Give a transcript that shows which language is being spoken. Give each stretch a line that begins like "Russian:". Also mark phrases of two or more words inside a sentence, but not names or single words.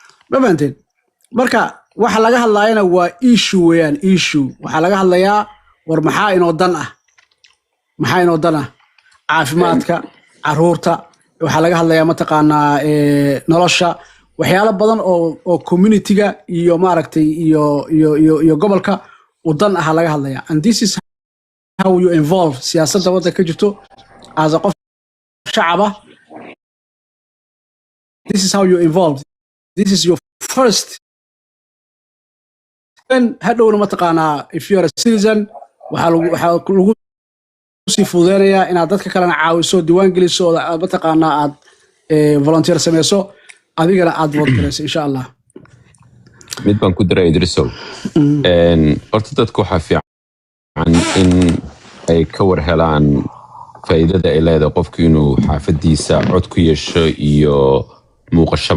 Somali: ma fahanteen marka waxa laga hadlaayana waa issue weeyaan issue waxa laga hadlayaa war maxaa inoo dan ah caafimaadka caruurta waxa laga hadlayaa mataqaanaa nolosha waxyaalo badan oo community-ga iyo maaragtay iyo gobolka u dan ah laga hadlayaa
English: and this is how you involve
Somali: siyaasadda waddanka ka jirto
English: as a
Somali: qof shacaba.
English: This is how you involve. This is your first.
Somali: Then hadhowna mataqaanaa
English: if you are a citizen
Somali: waxaa lagu sii fududeynaya inaad dadka kalena caawiso diiwaan geliso oo mataqaanaa aad volunteer sameyso adigana aad vote gareyso
Arabic: insha Allah.
Somali: mid baan ku diray Idrisow horta dadku waxaa fiican in ay ka war helaan faa'iidada ay leedahay qofku inuu xaafadiisa cod ku yeesho iyo muuqashaba.